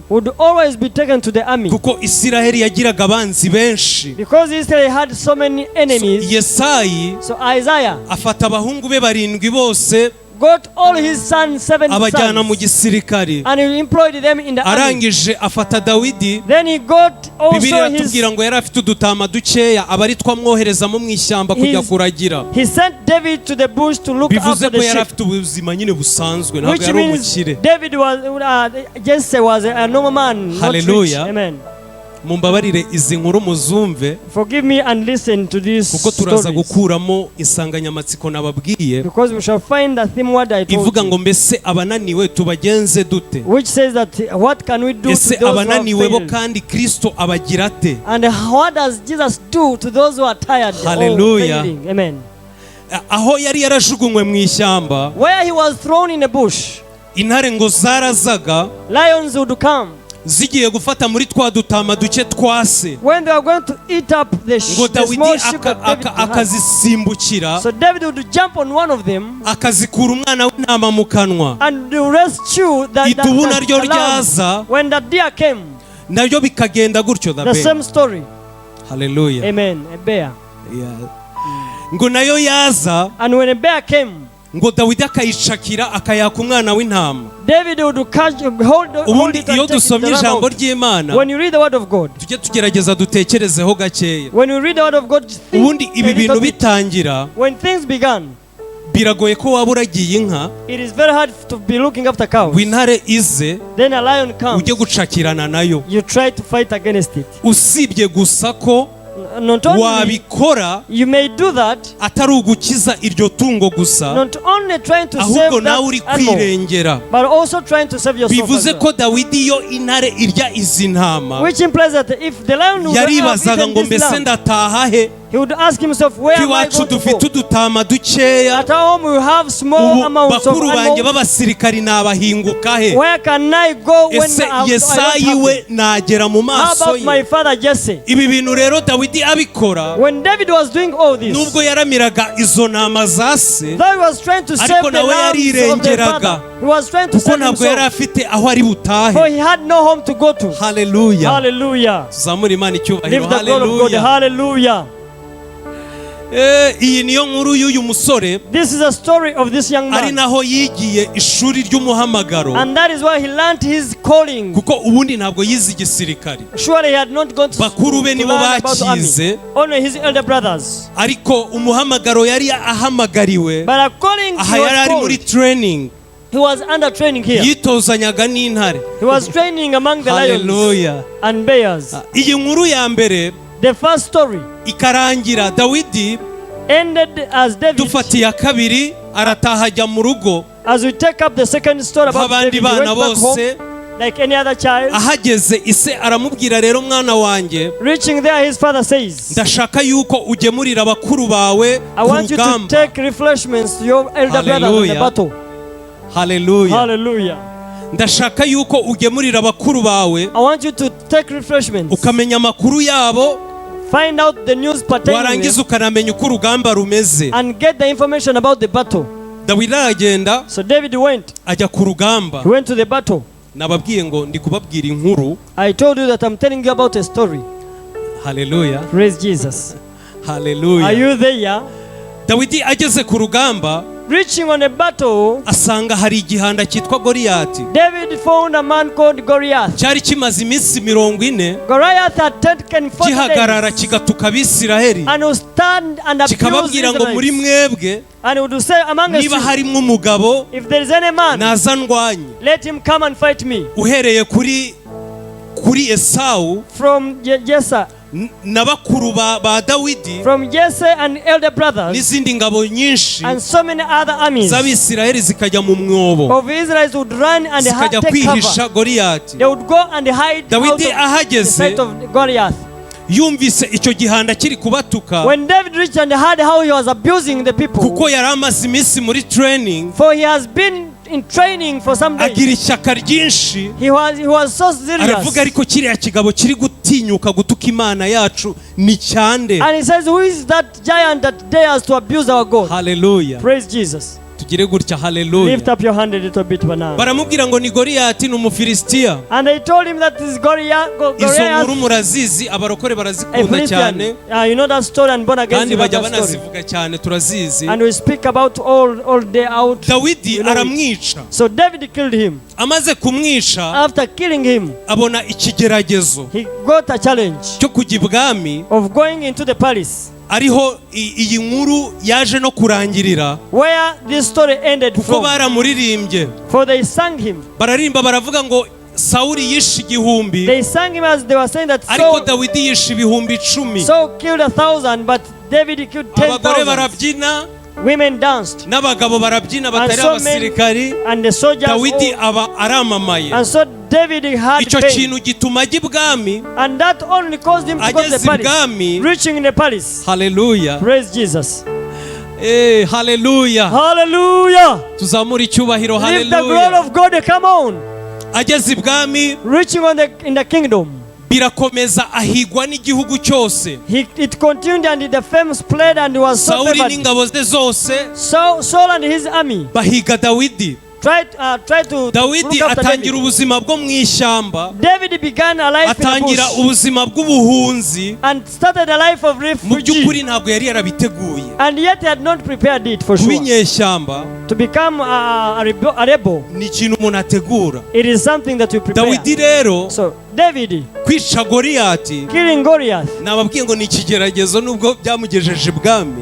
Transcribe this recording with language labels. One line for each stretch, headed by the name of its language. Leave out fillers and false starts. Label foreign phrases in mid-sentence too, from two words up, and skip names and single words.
English: would always be taken to the army,
Kinyarwanda: kuko Isiraheli yagiraga abanzi benshi.
English: because Israel had so many enemies.
Kinyarwanda: Yesayi
English: So Isaiah
Kinyarwanda: afata abahungu be 7 bose
English: got all his sons, 7
Kinyarwanda: abajyana mu
English: sons,
Kinyarwanda: gisirikari.
English: and he employed them in the army.
Kinyarwanda: Arangije afata Dawidi.
English: Then he got
Kinyarwanda: Bibiliya
English: also
Kinyarwanda: iratubwira ngo yari afite udutama dukeya, aba ari twamwoherezamo mu ishyamba kujya kuragira.
English: he sent David to the bush to look
Kinyarwanda: Bivuze
English: after
Kinyarwanda: ko
English: the
Kinyarwanda: yari
English: sheep,
Kinyarwanda: afite ubuzima nyine busanzwe, ntabwo
English: which
Kinyarwanda: yari
English: means
Kinyarwanda: umukire.
English: David was Jesse was a normal man, not rich. Hallelujah. Amen.
Kinyarwanda: Mumbabarire izi nkuru muzumve,
English: Forgive me and listen to these
Kinyarwanda: kuko turaza
English: stories,
Kinyarwanda: gukuramo insanganyamatsiko nababwiye
English: because we shall find the theme word I told
Kinyarwanda: ivuga ngo
English: you,
Kinyarwanda: mbese abananiwe tubagenze dute.
English: which says that what can we do to
Kinyarwanda: Ese
English: those who have
Kinyarwanda: abananiwe bo
English: failed?
Kinyarwanda: kandi Kristo abagira ate?
English: And what does Jesus do to those who are tired or Hallelujah. failing? Amen.
Kinyarwanda: Aho yari yarajugunywe mu ishyamba,
English: Where he was thrown in a bush,
Kinyarwanda: intare ngo zarazaga
English: lions would come.
Kinyarwanda: zigiye gufata muri twa dutama duke twase,
English: When they were going to eat up the
Kinyarwanda: ngo
English: small
Kinyarwanda: Dawidi
English: sheep that David had.
Kinyarwanda: akazisimbukira,
English: So David would jump on one of them
Kinyarwanda: akazikura umwana w'intama mu kanwa.
English: and to rescue
Kinyarwanda: Idubu naryo
English: the lamb.
Kinyarwanda: ryaza,
English: When the deer came,
Kinyarwanda: naryo bikagenda gutyo.
English: the same story. Hallelujah. Amen. A bear. Yeah.
Kinyarwanda: Ngo nayo yaza,
English: And when a bear came,
Kinyarwanda: ngo Dawidi akayicakira akayaka umwana w'intama.
English: David would catch, hold
Kinyarwanda: Ubundi
English: it
Kinyarwanda: iyo
English: and take
Kinyarwanda: dusomye
English: the lamb
Kinyarwanda: ijambo
English: out.
Kinyarwanda: ry'Imana,
English: When you read the word of God,
Kinyarwanda: tujye tugerageza dutekerezeho gakeya.
English: when you read the word of God, think
Kinyarwanda: Ubundi ibi
English: a little
Kinyarwanda: bintu
English: bit.
Kinyarwanda: bitangira,
English: When things began,
Kinyarwanda: biragoye ko waba uragiye inka,
English: it is very hard to be looking after cows.
Kinyarwanda: w'intare ize
English: Then a lion comes.
Kinyarwanda: ujye gucakirana nayo.
English: You try to fight against it.
Kinyarwanda: Usibye gusa ko
English: Not only
Kinyarwanda: wabikora
English: you may do that,
Kinyarwanda: atari ugukiza iryo tungo gusa,
English: not only trying to
Kinyarwanda: ahubwo
English: save
Kinyarwanda: nawe uri
English: that animal,
Kinyarwanda: kwirengera.
English: but also trying to save yourself as
Kinyarwanda: Bivuze
English: well.
Kinyarwanda: ko Dawidi iyo intare irya izi ntama,
English: Which implies that if the lion would have
Kinyarwanda: yaribazaga
English: eaten
Kinyarwanda: ngo
English: this
Kinyarwanda: mbese
English: lamb,
Kinyarwanda: ndataha he,
English: he would ask himself, where
Kinyarwanda: ko
English: am I
Kinyarwanda: iwacu
English: going to
Kinyarwanda: dufite
English: go?
Kinyarwanda: udutama dukeya,
English: At home we have small
Kinyarwanda: ubu
English: amounts of
Kinyarwanda: bakuru banjye
English: animals.
Kinyarwanda: b'abasirikari nabahinguka he?
English: Where can I go when
Kinyarwanda: Ese
English: I
Kinyarwanda: Yesayi
English: don't we have it?
Kinyarwanda: nagera mu
English: How
Kinyarwanda: maso
English: about my
Kinyarwanda: ye?
English: father Jesse?
Kinyarwanda: Ibi bintu rero Dawidi abikora,
English: When David was doing all this,
Kinyarwanda: nubwo yaramiraga izo ntama za se,
English: though he was trying to save
Kinyarwanda: ariko
English: the
Kinyarwanda: nawe
English: lambs of the
Kinyarwanda: yarirengeraga,
English: father, he was trying to
Kinyarwanda: kuko
English: save
Kinyarwanda: ntabwo yari
English: himself,
Kinyarwanda: afite aho ari
English: for
Kinyarwanda: butahe.
English: he had no home to go to.
Kinyarwanda: Haleluya.
English: Hallelujah.
Kinyarwanda: Tuzamure Imana icyubahiro.
English: Lift the God of God.
Kinyarwanda: Haleluya.
English: Hallelujah.
Kinyarwanda: Iyi niyo nkuru y'uyu musore,
English: This is a story of this young
Kinyarwanda: ari
English: man.
Kinyarwanda: naho yigiye ishuri ry'umuhamagaro,
English: And that is why he learned his calling.
Kinyarwanda: kuko ubundi ntabwo yize igisirikare.
English: Surely he had not gone to
Kinyarwanda: Bakuru be
English: to
Kinyarwanda: nibo
English: learn about the army.
Kinyarwanda: bakize,
English: Only his elder brothers.
Kinyarwanda: ariko umuhamagaro yari ahamagariwe,
English: But according to
Kinyarwanda: aha yari ari muri
English: his training, he was under training here.
Kinyarwanda: yitozanyaga n'intare.
English: He was training among the lions
Kinyarwanda: Haleluya.
English: and bears.
Kinyarwanda: Iyi nkuru ya mbere
English: The first story
Kinyarwanda: ikarangira Dawidi,
English: ended as David.
Kinyarwanda: dufatiye iya kabiri arataha ajya mu rugo
English: As we take up the second story about
Kinyarwanda: nk'abandi
English: David, he
Kinyarwanda: bana
English: went back home
Kinyarwanda: bose.
English: like any other child.
Kinyarwanda: Ahageze ise aramubwira, rero mwana wanjye,
English: Reaching there, his father says,
Kinyarwanda: ndashaka yuko ugemurira bakuru bawe
English: I
Kinyarwanda: ku
English: want you to
Kinyarwanda: rugamba.
English: take refreshments to your elder brothers in the Hallelujah. battle.
Kinyarwanda: Haleluya.
English: Hallelujah.
Kinyarwanda: Ndashaka yuko ugemurira bakuru bawe,
English: I want you to take refreshments.
Kinyarwanda: ukamenya amakuru yabo,
English: Find out the news pertaining
Kinyarwanda: warangiza ukanamenya uko urugamba rumeze.
English: and get the information about the battle.
Kinyarwanda: Dawidi aragenda
English: So David went.
Kinyarwanda: ajya ku rugamba.
English: He went to the battle.
Kinyarwanda: Nababwiye ngo ndi kubabwira inkuru.
English: I told you that I'm telling you about a story.
Kinyarwanda: Haleluya.
English: Praise Jesus. Are
Kinyarwanda: Haleluya.
English: you there?
Kinyarwanda: Dawidi ageze ku rugamba,
English: Reaching on a battle,
Kinyarwanda: asanga hari igihanda cyitwa Goliyati,
English: David found a man called Goliath.
Kinyarwanda: cyari kimaze iminsi 40
English: Goliath had taken 40
Kinyarwanda: gihagarara
English: days
Kinyarwanda: kigatuka Abisiraheli,
English: and would stand and abuse
Kinyarwanda: kikababwira ngo muri
English: Israelites.
Kinyarwanda: mwebwe
English: And he would say among us,
Kinyarwanda: niba harimo umugabo
English: if there is any man,
Kinyarwanda: naza ndwanye,
English: let him come and fight me.
Kinyarwanda: uhereye kuri kuri Esawu
English: from Jesse,
Kinyarwanda: na bakuru ba Dawidi
English: from Jesse and elder brothers,
Kinyarwanda: n'izindi ngabo nyinshi
English: and so many other armies
Kinyarwanda: z'Abisirayeli zikajya mu mwobo
English: of Israel would run and
Kinyarwanda: zikajya
English: take
Kinyarwanda: kwihisha
English: cover.
Kinyarwanda: Goliyati.
English: They would go and hide out
Kinyarwanda: Dawidi
English: of the
Kinyarwanda: ahageze
English: sight of Goliath.
Kinyarwanda: yumvise icyo gihanda kiri kubatuka
English: When David reached and heard how he was abusing the people,
Kinyarwanda: kuko yari amaze iminsi muri training,
English: for he has been in training for some days,
Kinyarwanda: agira ishyaka ryinshi,
English: he was so serious.
Kinyarwanda: aravuga ariko kiriya kigabo kiri gutinyuka gutuka Imana yacu ni cyande.
English: And he says, who is that giant that dares to abuse our God? Hallelujah. Praise Jesus.
Kinyarwanda: Tugire gutya.
English: Hallelujah. Lift up your hand a little bit now.
Kinyarwanda: baramubwira ngo ni Goliyati, ni Umufilisitiya.
English: And they told him that this Goliath,
Kinyarwanda: Izo nkuru murazizi, abarokore
English: a
Kinyarwanda: barazikunda cyane
English: Philistine. You know that story, and born again.
Kinyarwanda: kandi bajya banazivuga cyane, turazizi.
English: And we speak about all day out.
Kinyarwanda: Dawidi
English: You know it.
Kinyarwanda: aramwica.
English: So David killed him.
Kinyarwanda: Amaze kumwica
English: After killing him,
Kinyarwanda: abona ikigeragezo
English: he got a challenge
Kinyarwanda: cyo kujya ibwami,
English: of going into the palace,
Kinyarwanda: ariho iyi nkuru yaje no kurangirira
English: where this story ended
Kinyarwanda: kuko
English: from.
Kinyarwanda: baramuririmbye.
English: For they sang him.
Kinyarwanda: Bararimba baravuga ngo Sawuli yishe 1,000
English: They sang him as they were saying that
Kinyarwanda: ariko Dawidi yishe 10,000.
English: Saul killed 1,000, but David killed
Kinyarwanda: Abagore
English: 10,000.
Kinyarwanda: barabyina
English: Women danced,
Kinyarwanda: n'abagabo barabyina
English: and
Kinyarwanda: batari
English: so men
Kinyarwanda: abasirikari.
English: and the soldiers.
Kinyarwanda: Dawidi
English: all-
Kinyarwanda: aba aramamaye.
English: And so David had
Kinyarwanda: Icyo
English: pain,
Kinyarwanda: kintu gituma ajya ibwami.
English: and that only caused him to go to the
Kinyarwanda: Ageze
English: palace.
Kinyarwanda: ibwami.
English: Reaching in the palace. Hallelujah. Praise Jesus. Hallelujah. Hallelujah. Tuzamura icyubahiro. Lift the glory Hallelujah. of God. Come on.
Kinyarwanda: Ageze ibwami
English: Reaching in the kingdom.
Kinyarwanda: birakomeza, ahigwa n'igihugu cyose.
English: It continued, and the fame spread, and he was so
Kinyarwanda: Sawuli
English: favored.
Kinyarwanda: n'ingabo ze zose
English: Saul and his army
Kinyarwanda: bahiga Dawidi.
English: tried to
Kinyarwanda: Dawidi
English: look after
Kinyarwanda: atangira
English: David.
Kinyarwanda: ubuzima bwo mu ishyamba,
English: David began a life in the
Kinyarwanda: atangira
English: bush
Kinyarwanda: ubuzima bw'ubuhunzi.
English: and started a life of
Kinyarwanda: Mu
English: refugee.
Kinyarwanda: by'ukuri ntabwo yari yarabiteguye.
English: And yet he had not prepared it for
Kinyarwanda: Kuba
English: sure.
Kinyarwanda: inyeshyamba
English: To become a rebel,
Kinyarwanda: ni ikintu umuntu ategura.
English: it is something that you prepare.
Kinyarwanda: Dawidi rero
English: So David
Kinyarwanda: kwica Goliyati,
English: killing Goliath,
Kinyarwanda: nababwiye ngo ni ikigeragezo nubwo byamugejeje ibwami.